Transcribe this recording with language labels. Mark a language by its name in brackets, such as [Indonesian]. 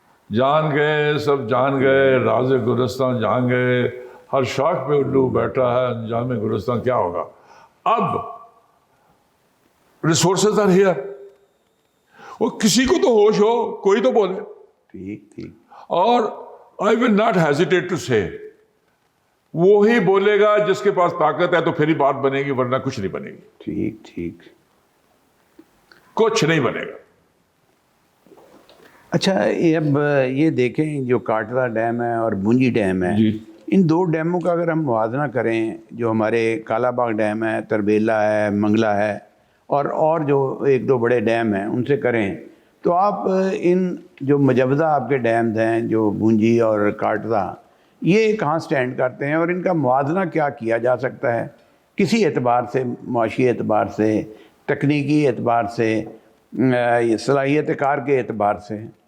[Urdu] جان گئے سب جان گئے, راز گلستان جان گئے, ہر شاخ پہ الو بیٹھا ہے, انجام گلستان کیا ہوگا. [English] اب resources are here, [Urdu] وہ کسی کو تو ہوش ہو, کوئی تو بولے. ٹھیک. ٹھیک. [English] اور I will not hesitate to say [Urdu] وہی بولے گا جس کے پاس طاقت ہے تو پھر ہی بات بنے گی، ورنہ کچھ نہیں بنے گی، ٹھیک ٹھیک، کچھ نہیں بنے گا۔ اچھا اب یہ دیکھیں جو کاٹڑا ڈیم ہے اور بونجی ڈیم ہے، جی ان دو ڈیموں کا اگر ہم موازنہ کریں، جو ہمارے کالا باغ ڈیم ہے، تربیلا ہے، منگلہ ہے، اور جو ایک دو بڑے ڈیم ہیں ان سے کریں، تو آپ ان جو مجوزہ آپ کے ڈیمز ہیں جو بونجی اور کاٹڑا، یہ کہاں سٹینڈ کرتے ہیں اور ان کا موازنہ کیا کیا جا سکتا ہے کسی اعتبار سے، معاشی اعتبار سے، تکنیکی اعتبار سے، صلاحیت کار کے اعتبار سے؟